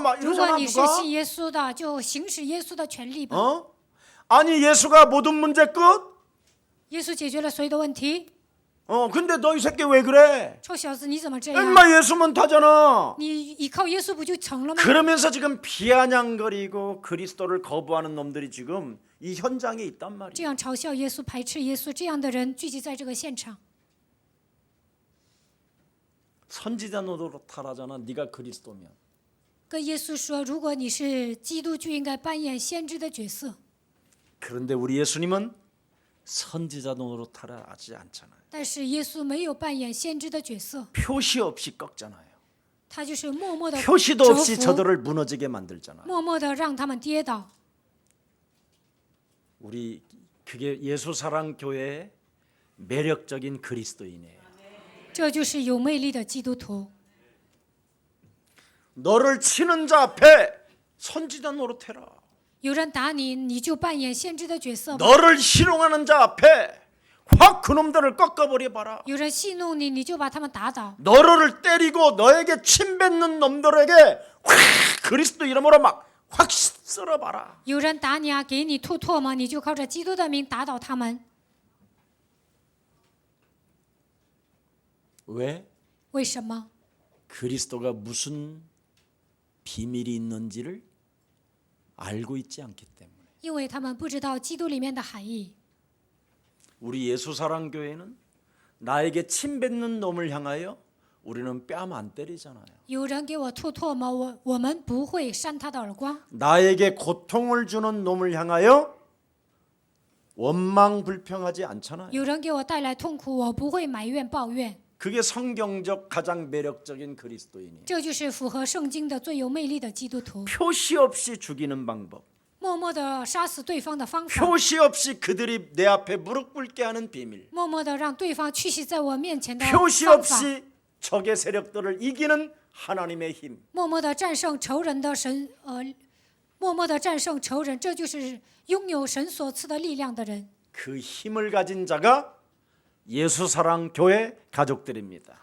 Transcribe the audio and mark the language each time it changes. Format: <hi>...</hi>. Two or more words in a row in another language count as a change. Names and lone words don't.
<ko>막</ko> <zh>如果</zh> <ko>이러잖아</ko> <zh>你是</zh> <ko>누가?</ko> <zh>信耶稣的，就行使耶稣的权利吧。</zh> <ko>어? 아니 예수가 모든 문제 끝?</ko> <zh>耶稣解决了所有的问题。</zh> <ko>근데 너 이 새끼 왜 그래?</ko> <zh>臭小子，你怎么这样？</zh> <ko>엄마 예수면 타잖아.</ko> <zh>你依靠耶稣不就成了吗？</zh> <ko>그러면서 지금 비아냥거리고 그리스도를 거부하는 놈들이 지금 이 현장에 있단</ko> <zh>这</zh> <ko>말이야.</ko> <zh>样嘲笑耶稣、排斥耶稣，这样的人聚集在这个现场。</zh> <ko>선지자 노릇 하라잖아. 네가 그리스도면.</ko> <zh>跟耶稣说，如果你是基督，就应该扮演先知的角色。</zh> <ko>그런데 우리 예수님은 선지자 노릇하라 하지 않잖아요.</ko> <zh>但是耶稣没有扮演先知的角色，</zh> <ko>표시 없이 꺾잖아요.</ko> <zh>他就是默默的</zh> <ko>표시도</ko> <zh>折</zh> <ko>없이</ko> <zh>服，</zh> <ko>저들을 무너지게 만들잖아요.</ko> <zh>默默的让他们跌倒。</zh> <ko>우리 그게 예수 사랑 교회의 매력적인 그리스도인이에요.</ko> <zh>这就是有魅力的基督徒。</zh> <ko>너를 치는 자 앞에 선지자 노릇해라.</ko> <zh>有人打你，你就扮演先知的角色吧；</zh> <ko>너를 희롱하는 자 앞에 확 그놈들을 꺾어버려 봐라.</ko> <zh>有人戏弄你，你就把他们打倒；</zh> <ko>너를 때리고 너에게 침뱉는 놈들에게 확 그리스도 이름으로 막 확 썰어봐라.</ko> <zh>有人打你啊，给你吐唾沫，你就靠着基督的名打倒他们。</zh> <ko>왜?</ko> <zh>为什么？</zh> <ko>그리스도가 무슨 비밀이 있는지를 알고 있지 않기 때문에.</ko> <zh>因为他们不知道基督里面的含义。</zh> <ko>우리 예수사랑교회는 나에게 침뱉는 놈을 향하여 우리는 뺨 안 때리잖아요.</ko> <zh>有人给我吐唾沫，我们不会扇他的耳光；</zh> <ko>나에게 고통을 주는 놈을 향하여 원망불평하지 않잖아요.</ko> <zh>有人给我带来痛苦，我不会埋怨抱怨。</zh> <ko>그게 성경적 가장 매력적인 그리스도인이에요.</ko> <zh>这就是符合圣经的最有魅力的基督徒。</zh> <ko>표시 없이 죽이는 방법,</ko> <zh>默默的杀死对方的方法，</zh> <ko>표시 없이 그들이 내 앞에 무릎 꿇게 하는 비밀,</ko> <zh>默默的让对方屈膝在我面前的</zh> <ko>표시</ko> <zh>方法，</zh> <ko>없이 적의 세력들을 이기는 하나님의 힘.</ko> <zh>默默的战胜仇人的神，默默的战胜仇人，这就是拥有神所赐的力量的人。</zh> <ko>그 힘을 가진 자가 예수사랑 교회 가족들입니다.</ko>